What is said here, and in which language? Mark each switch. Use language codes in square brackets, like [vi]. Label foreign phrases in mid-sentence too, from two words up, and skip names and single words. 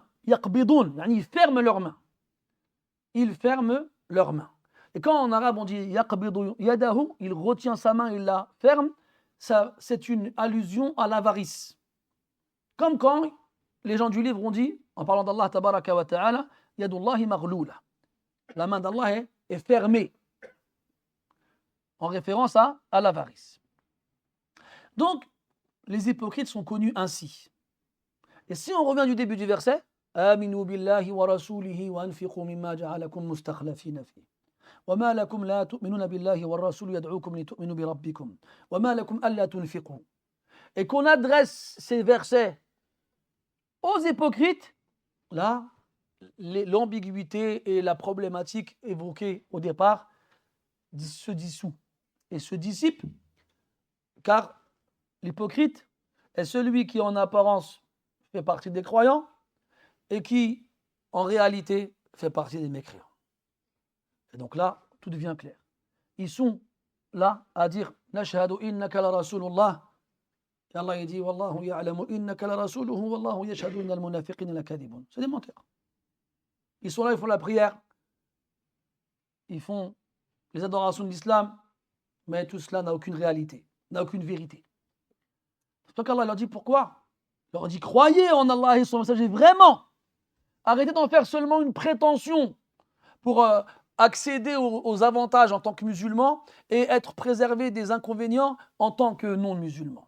[fr] Yaqbidoun, ils ferment leurs mains. Ils ferment leurs mains. Et quand en arabe on dit [ar] يقبض يده, [fr] il retient sa main, il la ferme, ça, c'est une allusion à l'avarice. Comme quand les gens du livre ont dit, en parlant d'Allah [ar] تبارك وتعالى, يد الله مغلولة. [fr] La main d'Allah est fermée. En référence à l'avarice. Donc, les hypocrites sont connus ainsi. Et si on revient du début du verset, [ar] آمنوا بالله ورسوله وأنفقوا مما جعلكم مستخلفين في. وما لكم لا تؤمنون بالله والرسول يدعوكم لتؤمنوا بربكم. وما لكم ألا تنفقوا. [fr] Et qu'on adresse ces versets aux hypocrites, là, l'ambiguïté et la problématique évoquée au départ se dissout et se dissipe, car l'hypocrite est celui qui en apparence fait partie des croyants et qui en réalité fait partie des mécréants. Et donc là, tout devient clair. Ils sont là à dire [ar] نشهد إنك لرسول الله. [fr] Et Allah dit [ar] والله يعلم إنك لرسوله والله يشهد إن المنافقين لكاذبون. [fr] C'est des menteurs. Ils sont là, ils font la prière, ils font les adorations de l'islam, mais tout cela n'a aucune réalité, n'a aucune vérité. C'est pour ça qu'Allah leur dit pourquoi? Il leur dit croyez en Allah et son messager vraiment. Arrêtez d'en faire seulement une prétention pour accéder aux avantages en tant que musulman et être préservé des inconvénients en tant que non-musulman.